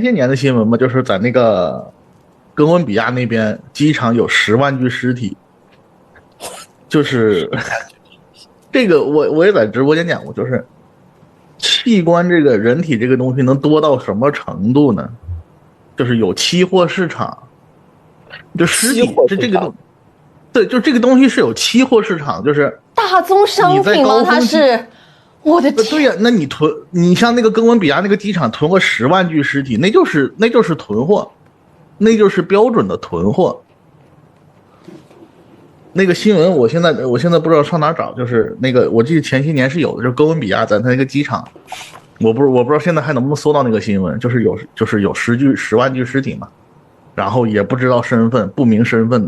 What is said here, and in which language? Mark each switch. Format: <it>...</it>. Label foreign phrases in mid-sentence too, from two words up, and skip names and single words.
<zh>就是前些年的新聞嘛，就是在那個哥倫比亞那邊機場有10萬具屍體，就是這個我也在直播間講過，就是器官這個人體這個東西能多到什麼程度呢？就是有期貨市场，就屍體这個，对，就這個東西是有期貨市場，就是大宗商品嗎？它是，我的天！對呀，那你像那個哥倫比亞那個機場囤個10萬具屍體，那就是囤貨。那就是標準的囤貨。那個新聞，我現在不知道上哪找，就是那個我記得前些年是有的，就是哥倫比亞在它那個機场，我不知道现在還能不能搜到那个新聞，就是有10萬具屍體嘛，然後也不知道身份，不明身份的。</zh>